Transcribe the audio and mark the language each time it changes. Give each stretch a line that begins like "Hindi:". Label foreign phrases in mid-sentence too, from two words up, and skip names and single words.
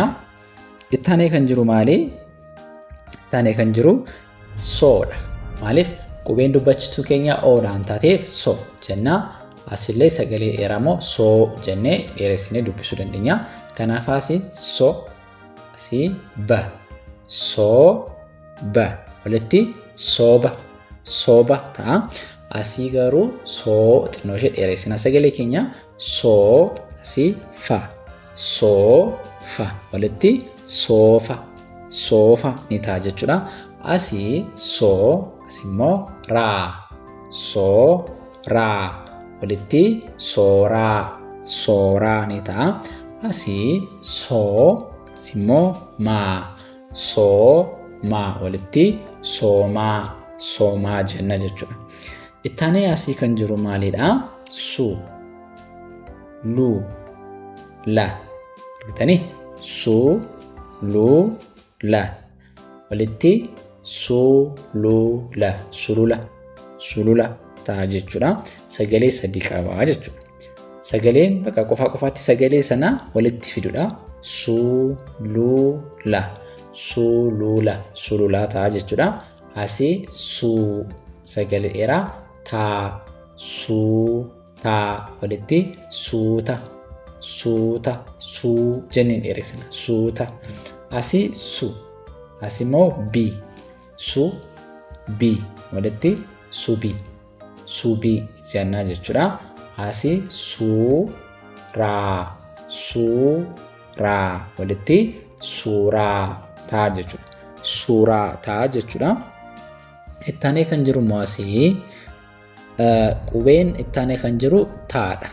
Oromo: Itti aanee kan jiru maali? Itti aanee kan jiru soodha. Maaliif? Qubeen dubbachistuu keenya oodhaan taateef so jenna. Asillee sagalee dheeramoo soo jennee dheeressinee dubbisuu dandeenya. Kanaaf asii so asii ba. Soo ba walitti sooba. Sooba ta'a. Asii garuu soo xinnoo ishee dheeressina sagalee keenya. Soo asii fa. Soo fa walitti soofa. Soofa ni ta'a jechuudha. Asii soo asimmoo raa. Soo raa walitti sooraa. Sooraa ni ta'a. Asii soo asimmoo maa. Soo maa walitti soomaa. Soomaa jenna jechuudha. Itti aanee asii kan jiru maalidha? Su. Lu. La. Argitanii? Su. Lu. La. Walitti su. Lu. La. Sulula. Sulula ta'a jechuudha. Sagalee sadii qaba jechuudha. Sagaleen bakka qofaatti sagalee sana walitti fidudha. Su. Lu. La. Sulula. Sulula ta'a jechuudha. Asii su. Sagalee dheeraa taa. Suu taa walitti suuta. Suuta. Suu jenneen dheeressina. Suuta. Asii su. Asii immoo bi. Su bi walitti subi. Subi jennaa jechuudha. Asii suu raa. Suu raa walitti suuraa ta'a jechuudha. Suuraa ta'a jechuudha. Itti aanee kan jiru immoo asii qubeen itti aanee kan jiru taadha.